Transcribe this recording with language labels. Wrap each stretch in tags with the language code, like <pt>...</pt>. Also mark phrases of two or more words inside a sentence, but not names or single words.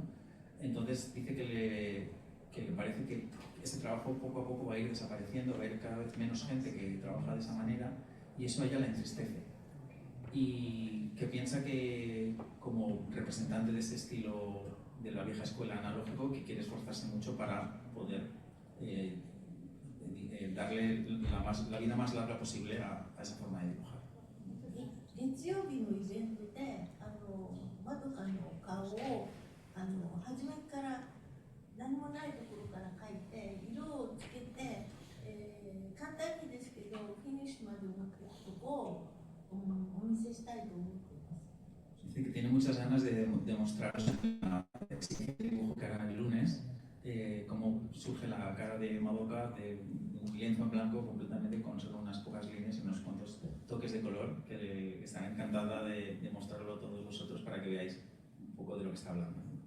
<es>Entonces dice que le parece que ese trabajo poco a poco va a ir desapareciendo, va a ir cada vez menos gente que trabaja de esa manera y eso a ella la entristece. Y que piensa que como representante de ese estilo de la vieja escuela analógico, que quiere esforzarse mucho para poder darle la vida más larga posible a esa forma de dibujar.</es> <ja>月曜日のイベントでまどかの顔を初めから何もないところから描いて色をつけて、簡単にですけどフィニッシュまで持っていくとこをお見せしたいと思っています。</ja> <es>Dice que tiene muchas ganas de demostrar una exigente dibujo que hará el lunes, cómo surge la cara de Madoka de un lienzo en blanco completamente con solo unas pocas líneas y unos cuantos toques de color, que estará encantada de mostrarlo a todos vosotros para que veáis un poco de lo que está hablando.</es>